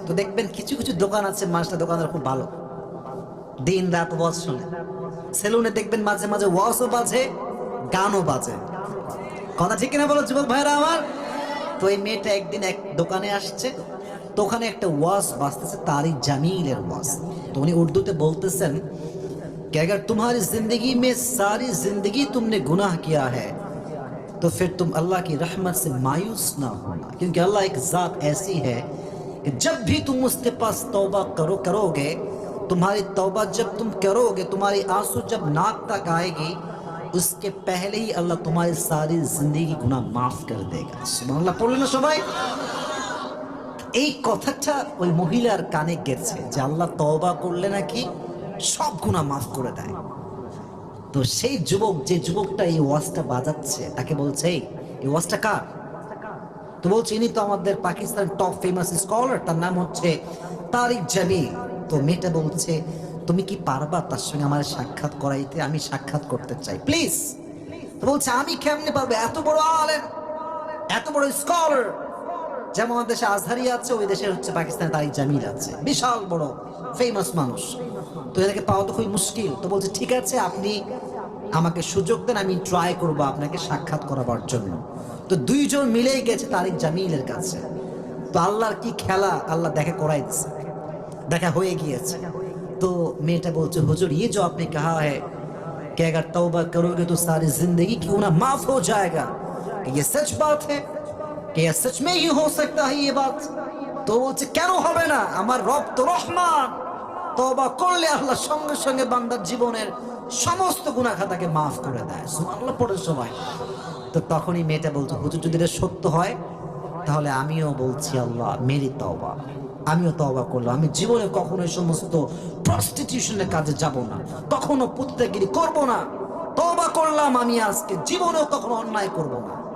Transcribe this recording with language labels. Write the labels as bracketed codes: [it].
[bn] তো দেখবেন কিছু কিছু দোকান আছে মানুষটা দোকানদার খুব ভালো, দিন রাত ওয়াজ শুনে। সেলুনে দেখবেন মাঝে মাঝে ওয়াজও বাজে, গানও বাজে। কথা ঠিক কিনা বলো যুবক ভাইরা আমার? তো এই মেয়েটা একদিন এক দোকানে আসছে, তো ওখানে একটা ওয়াজ বাজতেছে, তারিক জামিলের ওয়াজ। তো উনি উর্দুতে বলতেছেন [hi] कि अगर तुम्हारी जिंदगी में सारी जिंदगी तुमने गुनाह किया है तो फिर तुम अल्लाह की रहमत से मायूस ना होना, क्योंकि अल्लाह एक ज़ात ऐसी है कि जब भी तुम उसके पास तौबा करोगे, तुम्हारी तौबा जब तुम करोगे, तुम्हारी आंसू जब नाक तक आएगी, उसके पहले ही अल्लाह तुम्हारी सारी जिंदगी गुनाह माफ कर देगा। [bn] सुबहानाल्लाह পড়লেন না সবাই? এই কথাটা ওই মহিলার কানে গেছে যে আল্লাহ তওবা করলে নাকি সব গুনাহ মাফ করে দেয়। তো সেই যুবক, যে যুবকটা এই ওয়াজটা বাজাচ্ছে, তাকে বলছে এই ওয়াজটা কার? তো বলছে ইনি তো আমাদের পাকিস্তান টপ ফেমাস স্কলার, তার নাম হচ্ছে তারিক জামিল। তো মেয়েটা বলছে তুমি কি পারবা তার সঙ্গে আমার সাক্ষাৎ করাইতে? আমি সাক্ষাৎ করতে চাই প্লিজ। তো বলছে আমি কেমনে পারবো, এত বড় আলেম, এত বড় স্কলার, যেমন আমাদের দেশে আজহারি আছে, ওই দেশে হচ্ছে পাকিস্তানে তারিক জামিল আছে, বিশাল বড় ফেমাস মানুষ। তো এটাকে পাওয়া তো খুবই মুশকিল। তো বলছে ঠিক আছে, আপনি আমাকে সুযোগ দেন, আমি ট্রাই করবো আপনাকে সাক্ষাৎ করাবার জন্য। তো দুইজন মিলেই গেছে তারিক জামিলের কাছে। তো আল্লাহর কি খেলা, আল্লাহ দেখা করাই দিচ্ছে, দেখা হয়ে গিয়েছে। তো মেয়েটা বলছে হুজুর [hi] ये जो आपने कहा है कि अगर तौबा करोगे तो सारी जिंदगी की गुनाह माफ हो जाएगा, कि ये सच बात है, कि ये सच में ही हो सकता है ये बात? [bn] তো বলছে কেন হবে না, আমার রব তো রহমান, তওবা করলে আল্লাহ সঙ্গে সঙ্গে বান্দার জীবনের সমস্ত গুনাহ খাতাকে মাফ করে দেয়। সুবহানাল্লাহ পড়ে সবাই। তো তখনই মেয়েটা বলছে হুজুর যদি এটা সত্য হয় তাহলে আমিও বলছি [hi] আল্লাহ মেরি তওবা, [bn] আমিও তওবা করলাম, আমি জীবনে কখনো এই সমস্ত প্রস্টিটিউশনের কাজে যাব না, কখনো পুত্রগিরি করব না, তওবা করলাম আমি আজকে জীবনেও কখনো অন্যায় করব না।